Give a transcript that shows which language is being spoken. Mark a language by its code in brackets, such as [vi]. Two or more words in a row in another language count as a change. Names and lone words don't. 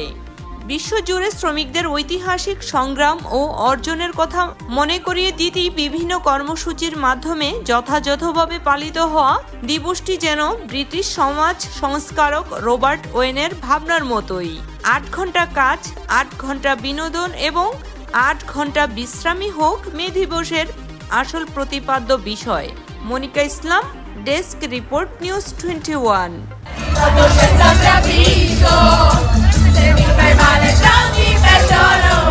[bn] বিশ্বজুড়ে শ্রমিকদের ঐতিহাসিক সংগ্রাম ও অর্জনের কথা মনে করিয়ে দিতেই বিভিন্ন কর্মসূচির মাধ্যমে যথাযথভাবে পালিত হওয়া দিবসটি যেন ব্রিটিশ সমাজ সংস্কারক রবার্ট ওয়েনের ভাবনার মতোই। 8 ঘন্টা কাজ, 8 ঘন্টা বিনোদন এবং 8 ঘন্টা বিশ্রামই হোক মে দিবসের আসল প্রতিপাদ্য বিষয়। মনিকা ইসলাম, ডেস্ক রিপোর্ট, নিউজ 21। [it] Quando c'è sempre avviso, se mi fai male dammi perdono.